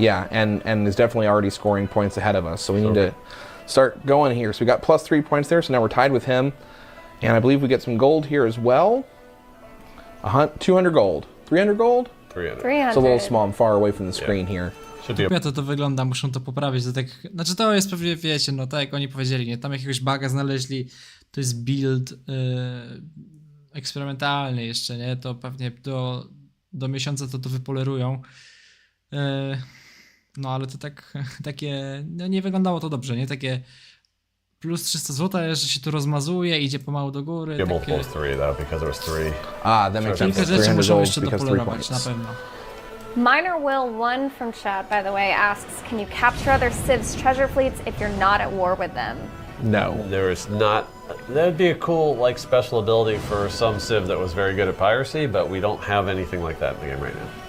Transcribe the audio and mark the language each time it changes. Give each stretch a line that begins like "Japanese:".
English: Yeah, and is definitely already scoring points ahead of us. So we need to start going here. So we got plus 3 points there, so now we're tied with him. And I believe we get some gold here as well. 200 gold. 300 gold? 300. It's a little small. I'm far away from the screen here.
Polish: Ja to wygląda, muszą to poprawić. To tak, znaczy to jest pewnie, wiecie, no tak jak oni powiedzieli, nie? Tam jakiegoś buga znaleźli, to jest build eksperymentalny jeszcze, nie? To pewnie do miesiąca to wypolerują. No ale to takie, no nie wyglądało to dobrze, nie? Takie plus 300 zł, że się tu rozmazuje, idzie pomału do góry.
English: Yeah, multiple of 3 though, because there was 3. That makes sense.
Polish: Kilka rzeczy muszą jeszcze dopolerować, na pewno.
English: Minor Will 1 from chat, by the way, asks, can you capture other civs' treasure fleets if you're not at war with them? No. There is not. That would be a cool special ability for some civ that was very good at piracy, but we don't have anything like that in the game right now.